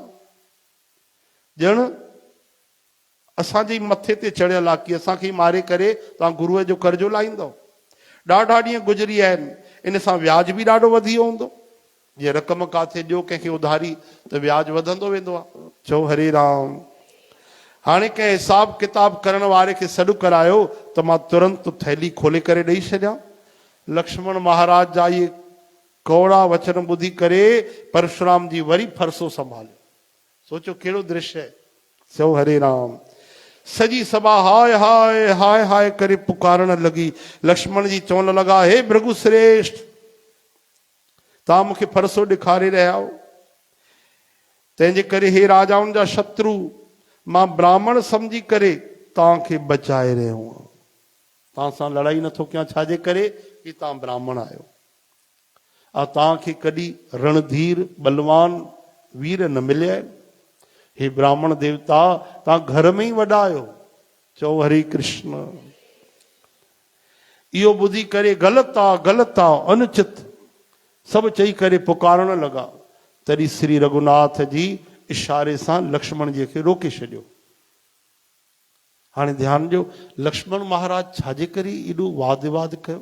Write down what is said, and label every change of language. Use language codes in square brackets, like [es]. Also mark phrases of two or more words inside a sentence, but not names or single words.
[sd] ॼण असांजे मथे ते चढ़ियल आहे कि असांखे मारे करे तव्हां गुरूअ जो कर्जो लाहींदव। ॾाढा ॾींहं गुज़री आहिनि, इन सां व्याज बि ॾाढो वधी वियो हूंदो। जीअं रक़म काथे ॾियो कंहिंखे उधारी त व्याज वधंदो वेंदो आहे। चओ हरे राम। हाणे कंहिं हिसाब किताब करण वारे खे सॾु करायो त मां तुरंत थैली खोले करे ॾेई छॾियां। लक्ष्मण महाराज जा इहे कौड़ा वचन ॿुधी करे परशुराम जी वरी फरसो संभालियो। सोचो कहिड़ो दृश्य है। चओ हरे राम। सॼी सभा हाय हाय हाय हाय करे पुकारण लॻी। लक्ष्मण जी चवण लॻा, हे भृगु श्रेष्ठ, तव्हां मूंखे फरसो ॾेखारे रहिया आहियो, तंहिंजे करे हे राजाउनि जा शत्रु, मां ब्राह्मण सम्झी करे तव्हांखे बचाए रहियो आहियां। तव्हां सां लड़ाई नथो कयां, छाजे करे कि तव्हां ब्राह्मण आहियो। तव्हांखे कॾहिं रणधीर बलवान वीर न मिलिया आहिनि। हे ब्राह्मण देवता, तव्हां घर में ई वॾा आहियो। चओ हरे कृष्ण। इहो ॿुधी करे ग़लति आहे ग़लति आहे अनुचित सभु चई करे पुकारण लॻा। तॾहिं श्री रघुनाथ जी इशारे सां लक्ष्मण जी खे रोके छॾियो। हाणे ध्यानु ॾियो, लक्ष्मण महाराज छाजे करे एॾो वाद विवाद कयो?